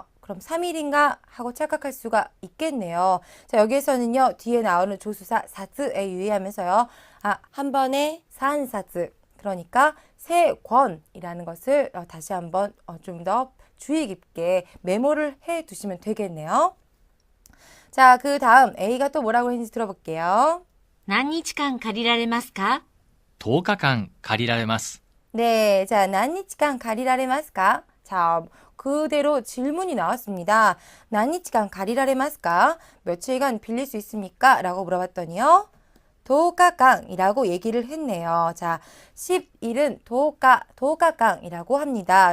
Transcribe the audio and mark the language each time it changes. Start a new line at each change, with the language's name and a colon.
Korean: 그럼 3일인가 하고 착각할 수가 있겠네요. 자, 여기에서는요, 뒤에 나오는 조수사 사즈에 유의하면서요, 한 번에 산사즈, 그러니까 세 권이라는 것을 다시 한번 좀 더 주의 깊게 메모를 해 두시면 되겠네요. 자, 그 다음 A가 또 뭐라고 했는지 들어볼게요.
Japanese: 何日間借りられますか 10日間借りられます。
Korean: 네, 자,
Japanese: 난니치간 가리라레마스까?
Korean: 자, 그대로 질문이 나왔습니다.
Japanese: 난니치간 가리라레마스까?
Korean: 며칠간 빌릴 수 있습니까? 라고 물어봤더니요. 도가강이라고 얘기를 했네요. 자, 10일은 도가강이라고 합니다.